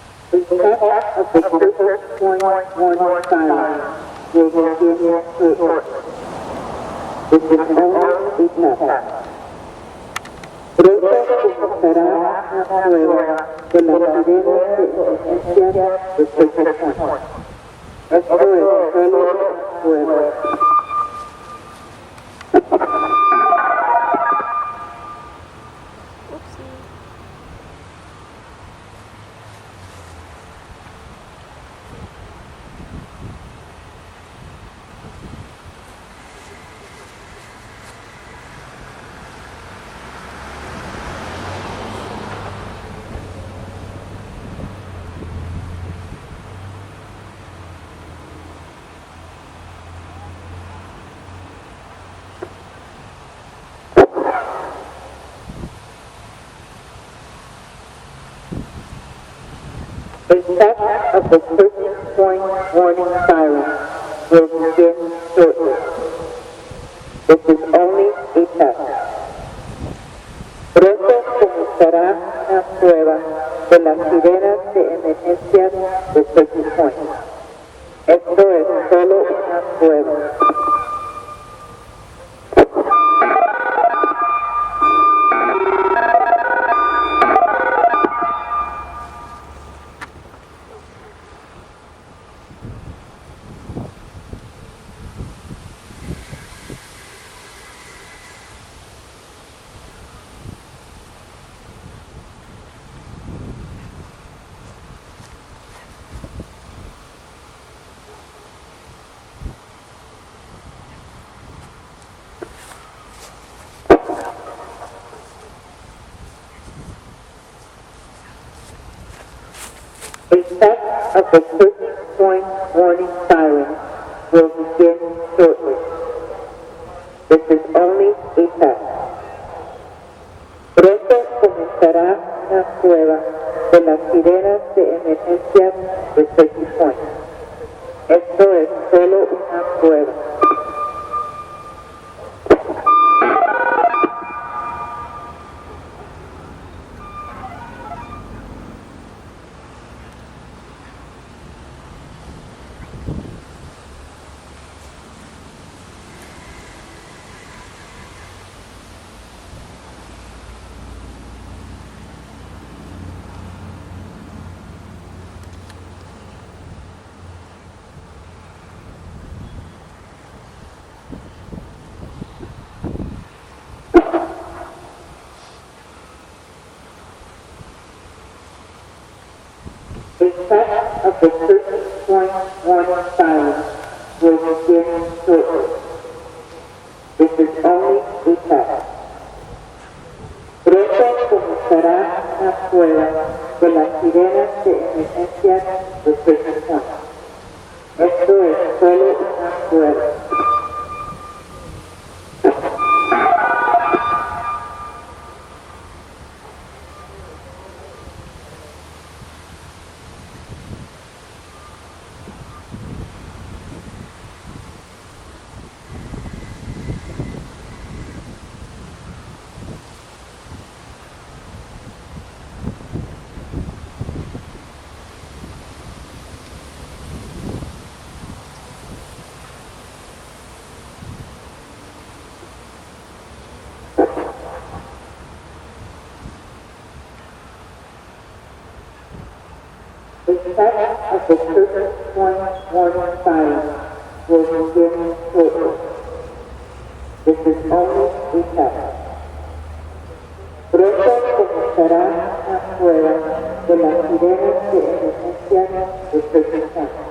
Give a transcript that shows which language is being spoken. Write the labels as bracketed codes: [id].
[en] The test of the 30-point warning siren will begin shortly. This is only a test. [es] Pronto comenzará una prueba de las sirenas de emergencia de 30 point. Esto es solo una prueba. [en] The test of the 30-point warning siren will begin shortly. This is only a test. [es] Pronto comenzará una prueba de las sirenas de emergencia de 30 point. Esto es solo una prueba. [en] The test of the 30-point warning siren will begin shortly. This is only a test. [es] Pronto comenzará una prueba de las sirenas de emergencia de 30 point. Esto es solo una prueba. [en] The effect of the 13.1 siren will begin shortly. This is only a test. [es] Pronto comenzará una prueba de las sirenas de emergencia de protección. Esto es solo una prueba. [en] The effect of the 13.1 siren will begin shortly. This is only a test. [es] Pronto comenzará una prueba de las sirenas de emergencia de protección.